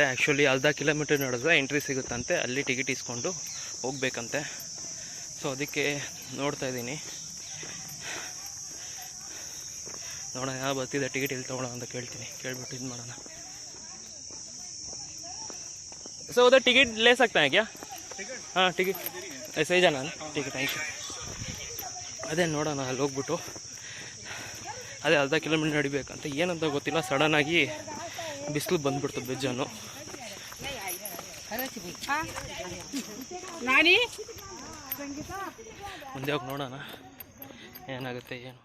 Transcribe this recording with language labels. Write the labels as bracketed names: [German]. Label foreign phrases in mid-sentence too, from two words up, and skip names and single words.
[Kannada] ಆ್ಯಕ್ಚುಲಿ ಅರ್ಧ ಕಿಲೋಮೀಟರ್ ನೋಡಿದ್ರೆ ಎಂಟ್ರಿ ಸಿಗುತ್ತಂತೆ, ಅಲ್ಲಿ ಟಿಕೆಟ್ ಇಸ್ಕೊಂಡು ಹೋಗ್ಬೇಕಂತೆ. ಸೊ ಅದಕ್ಕೆ ನೋಡ್ತಾ ಇದ್ದೀನಿ, ನೋಡೋಣ ಯಾವ ಬರ್ತಿದೆ, ಟಿಕೆಟ್ ಎಲ್ಲಿ ತೊಗೊಳ್ಳೋ ಅಂತ ಕೇಳ್ಬಿಟ್ಟು ಇದು ಮಾಡೋಣ. [Hindi] ಸೊ उधर टिकट ले सकते हैं क्या? हाँ टिकट ऐसे ही जाना टिकट [English] thank you. [Kannada] ಅದೇ ನೋಡೋಣ, ಅಲ್ಲಿ ಹೋಗ್ಬಿಟ್ಟು ಅದೇ ಅರ್ಧ ಕಿಲೋಮೀಟರ್ ನಡಿಬೇಕಂತ. ಏನಂತ ಗೊತ್ತಿಲ್ಲ, ಸಡನ್ನಾಗಿ ಬಿಸಿಲು ಬಂದ್ಬಿಡ್ತು ಬೆಜ್ಜಾನು. ಮುಂದೆ ಹೋಗಿ ನೋಡೋಣ ಏನಾಗುತ್ತೆ ಏನು.